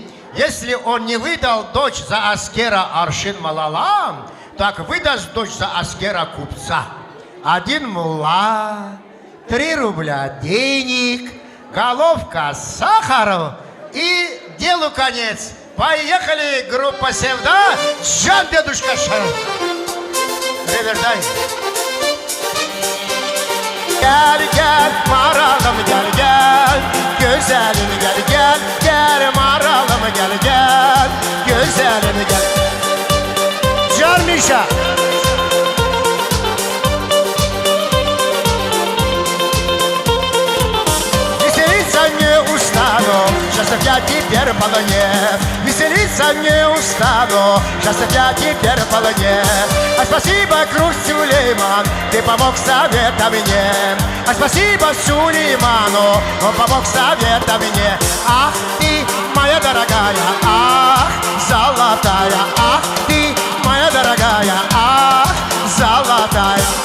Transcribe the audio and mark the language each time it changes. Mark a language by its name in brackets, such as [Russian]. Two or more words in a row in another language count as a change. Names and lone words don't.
[Russian] Если он не выдал дочь за Аскера Аршин Малалан, так выдаст дочь за Аскера купца. 1 мулла, 3 рубля денег, головка сахара и делу конец. Поехали, группа Севда, Жан дедушка Шар. Ревердай. [Azerbaijani] Gel gel maralım gel gel Güzelim gel gel Gel maralım gel gel Güzelim gel Can Mişa [Russian] Веселиться не устану Сейчас я теперь в полоне Веселиться не устану Сейчас я теперь в полоне А спасибо, Круг Сулейман Ты помог советом мне А спасибо Сулейману Он помог советом мне Ах ты, моя дорогая Ах, золотая Ах ты, моя дорогая Ах, золотая